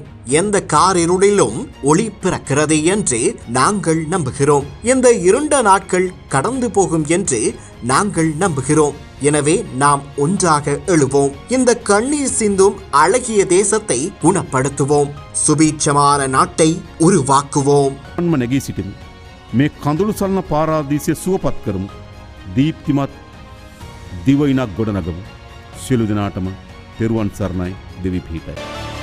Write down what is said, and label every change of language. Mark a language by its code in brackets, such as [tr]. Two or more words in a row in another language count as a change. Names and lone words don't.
[ta] எந்த காரிருளிலும் ஒளி பிறக்கிறது என்று நாங்கள் நம்புகிறோம். இந்த இருண்ட நாட்கள் கடந்து போகும் என்று நாங்கள் நம்புகிறோம். எனவே நாம் ஒன்றாக எழுவோம். இந்த கண்ணீர் சிந்தும் அழகிய தேசத்தை குணப்படுத்துவோம். சுபீட்சமான நாட்டை உருவாக்குவோம். [si] නැගී සිටිමු. මේ කඳුළු සරණ පාරාදීසය සුවපත් කරමු. දීප්තිමත් දිවයිනක් ගොඩනගමු. සියලු දෙනාටම තෙරුවන් සරණයි. දෙවි පිහිටයි.